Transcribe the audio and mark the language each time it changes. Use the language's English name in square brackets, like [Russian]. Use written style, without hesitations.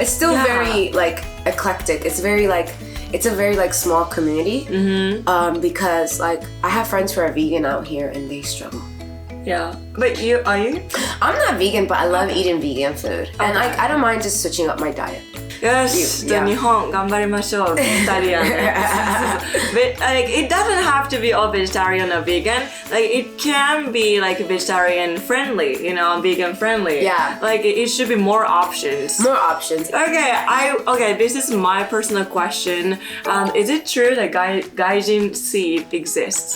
[English] It's still very like eclectic. It's very like it's a very like small community. Because like I have friends who are vegan out here and they struggle. Yeah, but are you? I'm not vegan, but I love eating vegan food, and like I don't mind just switching up my diet. [Japanese] よし、じゃあ日本頑張りましょう。ベジタリアン。 [English] But like it doesn't have to be all vegetarian or vegan. Like it can be like vegetarian friendly, you know, vegan friendly. Yeah. Like it should be more options. More options. Okay, this is my personal question. Is it true that gaijin seed exists?